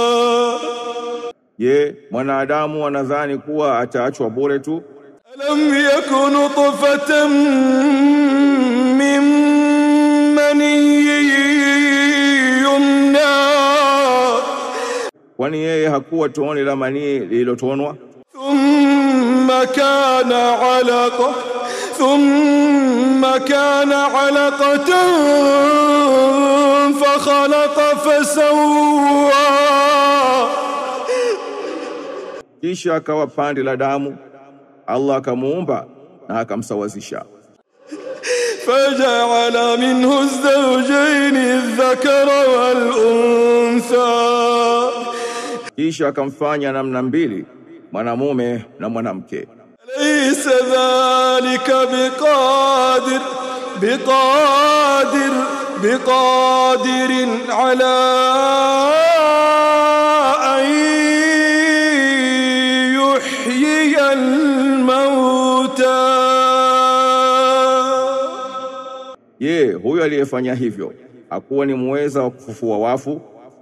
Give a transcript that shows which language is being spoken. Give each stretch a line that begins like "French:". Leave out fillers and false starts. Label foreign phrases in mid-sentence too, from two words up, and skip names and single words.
Swahili: Je, mwanadamu anadhani kuwa ataachwa bure tu?
Arabic: ألم يكن نطفة من مني يمنى
Swahili: Kwani yeye hakuwa tone la manii lililotonwa?
Arabic: ثم كان علقة فخلق فسوى.
Swahili: Kisha akawa pande la damu, Allah akamuumba na akamsawazisha.
Arabic: فجعل منه الزوجين الذكر والأنثى.
Swahili: Kisha akamfanya namna mbili, mwanamume na mwanamke.
Arabic: ليس ذلك بقادر على أن يحيي الموتى.
Swahili: Je, huyo aliyefanya hivyo hakuwa ni muweza wa kufufua wafu?